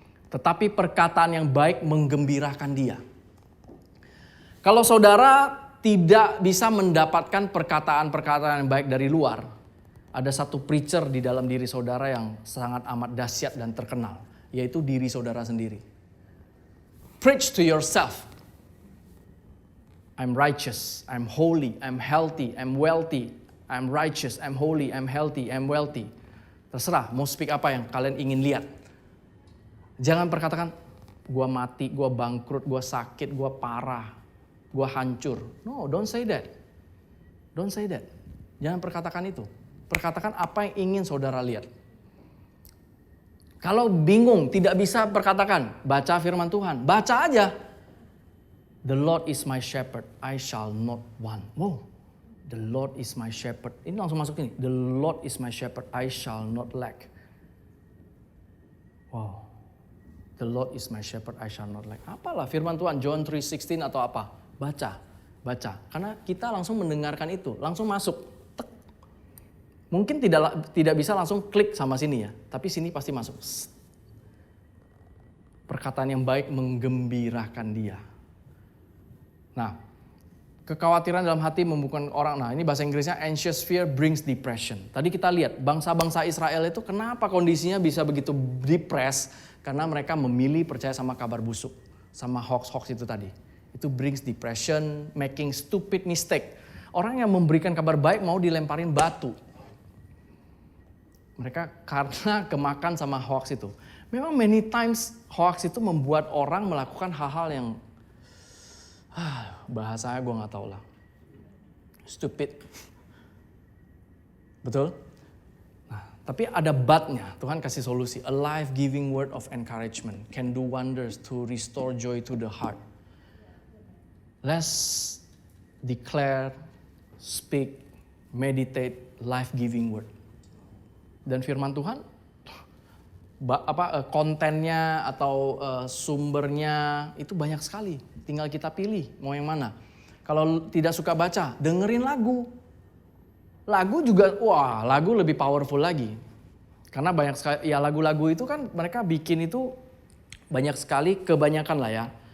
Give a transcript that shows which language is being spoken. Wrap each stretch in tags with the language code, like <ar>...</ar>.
<id>Tetapi perkataan yang baik menggembirakan dia. Kalau saudara tidak bisa mendapatkan perkataan-perkataan yang baik dari luar, ada satu preacher di dalam diri saudara yang sangat amat dahsyat dan terkenal, yaitu diri saudara sendiri.</id> <en>Preach to yourself. I'm righteous, I'm holy, I'm healthy, I'm wealthy, I'm righteous, I'm holy, I'm healthy, I'm wealthy.</en> <id>Terserah mau speak apa yang kalian ingin lihat. Jangan perkatakan, gua mati, gua bangkrut, gua sakit, gua parah. Gua hancur.</id> <en>No, don't say that. Don't say that.</en> <id>Jangan perkatakan itu. Perkatakan apa yang ingin saudara lihat. Kalau bingung, tidak bisa perkatakan, baca firman Tuhan. Baca aja.</id> <en>The Lord is my shepherd, I shall not want. Wow. The Lord is my shepherd.</en> <id>Ini langsung masuk ini.</id> <en>The Lord is my shepherd, I shall not lack. Wow. The Lord is my shepherd, I shall not lack.</en> <id>Apalah firman Tuhan, John 3:16 atau apa? Baca. Karena kita langsung mendengarkan itu, langsung masuk. Tek. Mungkin tidak bisa langsung klik sama sini ya, tapi sini pasti masuk. Perkataan yang baik menggembirakan dia. Nah, kekhawatiran dalam hati membukan orang. Nah, ini bahasa Inggrisnya</id> <en>anxious fear brings depression.</en> <id>Tadi kita lihat bangsa-bangsa Israel itu kenapa kondisinya bisa begitu depressed? Karena mereka memilih percaya sama kabar busuk, sama hoax-hoax itu tadi. Itu</id> <en>brings depression, making stupid mistake.</en> <id>Orang yang memberikan kabar baik mau dilemparin batu. Mereka karena kemakan sama hoax itu. Memang</id> <en>many times</en> <id>hoax itu membuat orang melakukan hal-hal yang bahasanya gue gak tahu lah. Stupid. Betul? Nah, tapi ada but-nya. Tuhan kasih solusi.</id> <en>A life-giving word of encouragement can do wonders to restore joy to the heart. Let's declare, speak, meditate, life-giving word.</en> <id>Dan firman Tuhan kontennya atau sumbernya itu banyak sekali. Tinggal kita pilih mau yang mana. Kalau tidak suka baca, dengerin lagu. Lagu juga, lagu lebih powerful lagi. Karena banyak sekali, ya lagu-lagu itu kan mereka bikin itu banyak sekali, kebanyakan lah ya.</id>